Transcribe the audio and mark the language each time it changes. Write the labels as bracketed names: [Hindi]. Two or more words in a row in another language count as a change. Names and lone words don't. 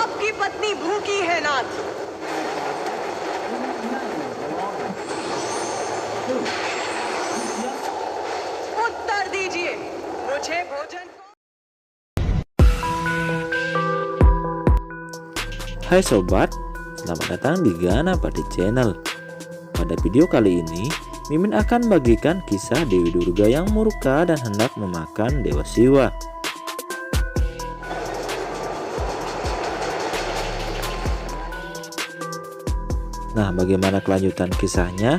[Hindi] आपकी पत्नी भूखी है नाथ। उत्तर दीजिए, मुझे भोजन को। [Indonesian] Hai sobat, selamat datang di Gana Pati Channel. Pada video kali ini, Mimin akan bagikan kisah Dewi Durga yang murka dan hendak memakan Dewa Siwa. Nah, bagaimana kelanjutan kisahnya?